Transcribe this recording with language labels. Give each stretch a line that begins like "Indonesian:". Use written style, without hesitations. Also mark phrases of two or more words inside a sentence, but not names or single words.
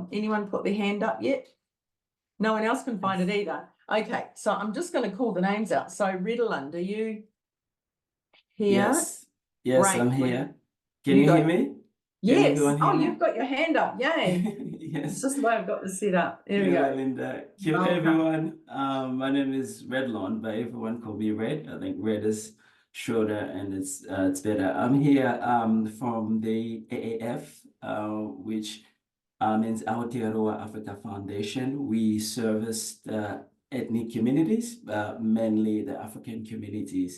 English: Anyone put their hand up yet? No one else can find it either. Okay, so I'm just going to call the names out. So Redland, are you here? Yes, Great. I'm here. Can you hear me? Yes. everyone hear Oh, me? you've got your hand up. Yay. Yes. It's just the way I've got this set up. There we
Māori: Kia ora,
English: go.
Māori: Linda. Kia ora,
English: Welcome. everyone. My name is Redlawn, but everyone call me Red. I think Red is shorter and it's better. I'm here from the AAF, which means Aotearoa Africa Foundation. We service the ethnic communities, mainly the African communities.